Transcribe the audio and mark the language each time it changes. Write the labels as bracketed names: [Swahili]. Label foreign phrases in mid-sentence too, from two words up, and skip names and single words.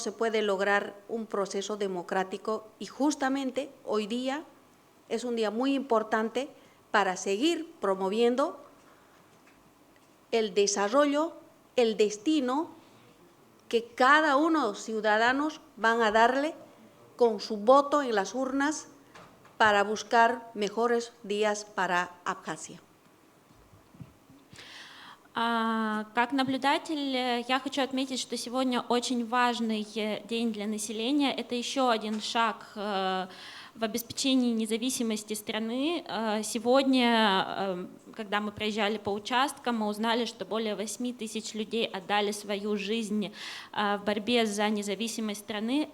[Spanish] se puede lograr un proceso democrático, y justamente hoy día es un día muy importante para seguir promoviendo el desarrollo, el destino que cada uno de los ciudadanos van a darle con su voto en las urnas para buscar mejores días para Abjasia. [Russian] Как наблюдатель, я хочу отметить, что сегодня очень важный день для населения. Это еще один шаг в обеспечении независимости страны. Сегодня, когда мы проезжали по участкам, мы узнали, что более 8 тысяч людей отдали свою жизнь в борьбе за независимость страны.